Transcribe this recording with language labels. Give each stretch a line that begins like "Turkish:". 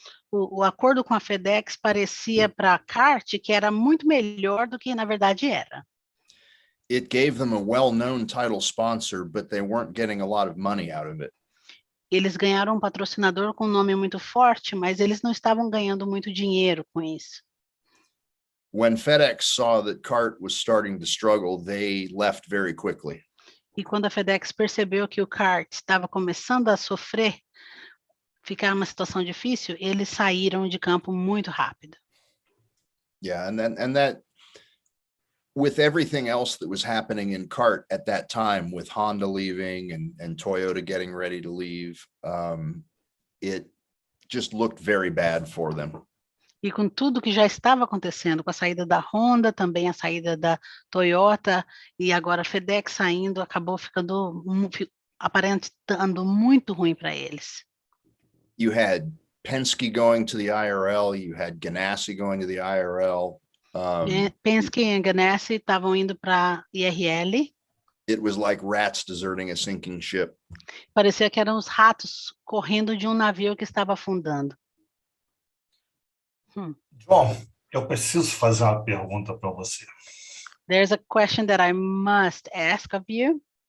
Portuguese: O acordo com a FedEx parecia para a kart que era muito melhor do que na verdade era.
English: It gave them a well-known title sponsor, but they weren't getting a lot of money out of it.
Portuguese: Eles ganharam um patrocinador com um nome muito forte, mas eles não estavam ganhando muito dinheiro com isso.
English: When FedEx saw that kart was starting to struggle, they left very quickly.
Portuguese: E quando a FedEx percebeu que o kart estava começando a sofrer, ficar uma situação difícil, eles saíram de campo muito rápido.
English: Yeah, and that with everything else that was happening in kart at that time, with Honda leaving and Toyota getting ready to leave, it just looked very bad for them.
Portuguese: E com tudo que já estava acontecendo, com a saída da Honda, também a saída da Toyota, e agora a FedEx saindo, acabou aparentando muito ruim para eles.
English: You had Penske going to the IRL, you had Ganassi going to the IRL.
Portuguese: Penske e Ganassi estavam indo para IRL.
English: It was like rats deserting a sinking ship.
Portuguese: Parecia que eram os ratos correndo de um navio que estava afundando. John, eu preciso fazer uma pergunta para você.
English: There's a question that I must ask of you.